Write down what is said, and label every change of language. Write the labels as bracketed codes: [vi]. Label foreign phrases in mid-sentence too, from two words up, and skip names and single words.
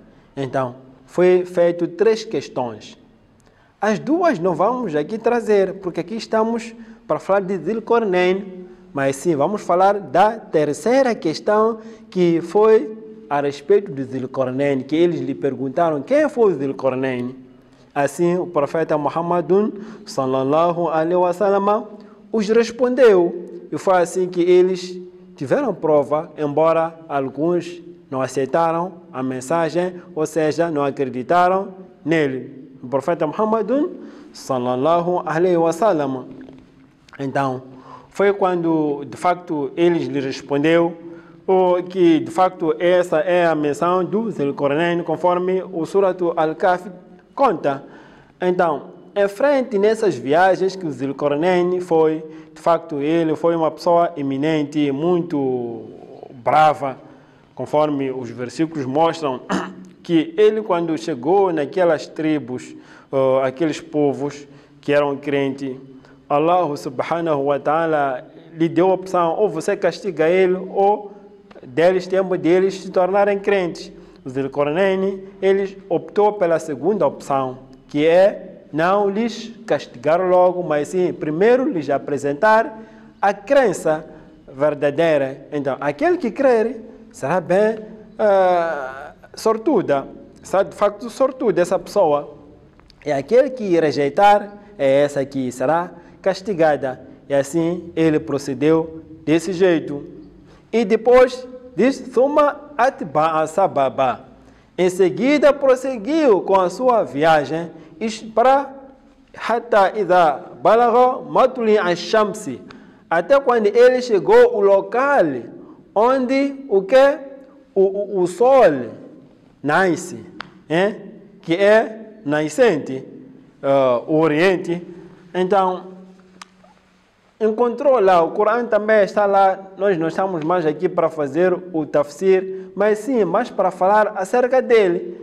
[pt] Então, foi feito 3 questões. As 2 não vamos aqui trazer, porque aqui estamos para falar de Zilqarnain, mas sim, vamos falar da 3ª questão, que foi a respeito de Zilqarnain, que eles lhe perguntaram quem foi Zilqarnain. Assim, o profeta Muhammadun, [ar] صلى الله عليه وسلم, [pt] os respondeu. E foi assim que eles tiveram prova, embora alguns não aceitaram a mensagem, ou seja, não acreditaram nele. O profeta Muhammadun, [ar] صلى الله عليه وسلم. [pt] Então, foi quando, de facto, eles lhe respondeu que, de facto, essa é a menção do Zilqarnain, conforme o Suratu Al-Kahf conta. Então, em frente nessas viagens que o Zilqarnain foi, de facto, ele foi uma pessoa eminente, muito brava, conforme os versículos mostram, que ele, quando chegou naquelas tribos, aqueles povos que eram crentes, Allah [ar] سبحانه وتعالى [pt] lhe deu a opção, ou você castiga ele, ou tempo deles se tornarem crentes. O Zilqarnain, ele optou pela segunda opção, que é não lhes castigar logo, mas sim, primeiro lhes apresentar a crença verdadeira. Então, aquele que crer será bem sortuda, será de facto sortuda essa pessoa. E aquele que rejeitar, é essa que será castigada. E assim ele procedeu desse jeito. E depois diz, [ar] ثم أتبع سببا. [pt] Em seguida prosseguiu com a sua viagem para [ar] حتى إذا بلغ مطلع الشمس, [pt] até quando ele chegou ao local onde o sol nasce, que é nascente, o Oriente. Então, encontrou lá, o Corão também está lá, nós não estamos mais aqui para fazer o tafsir, mas sim, mais para falar acerca dele.